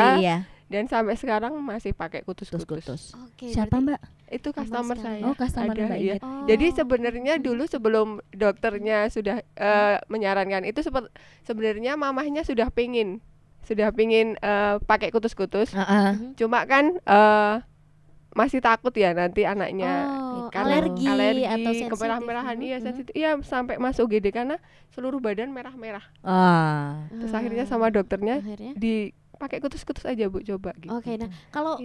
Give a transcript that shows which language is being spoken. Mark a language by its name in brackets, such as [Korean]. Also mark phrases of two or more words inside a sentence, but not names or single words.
[Indonesian] ya. ya. Dan sampai sekarang masih pakai kutus-kutus. Kutus-kutus. Oke, Siapa berarti- Mbak? Itu customer sekali. saya. Oh, customer Ada, Mbak iya. Inggit. Oh. Jadi sebenarnya dulu sebelum dokternya sudah menyarankan itu sebenarnya mamahnya sudah pingin pakai kutus-kutus. Heeh. Cuma kan masih takut ya nanti anaknya Oh, karena alergi atau sensitif. kemerah-merahan iya Mhm. sensitif. Iya sampai masuk UGD karena seluruh badan merah-merah. Ah. Terus akhirnya sama dokternya Akhirnya? dipakai kutus-kutus aja Bu, coba gitu. Oke, nah kalau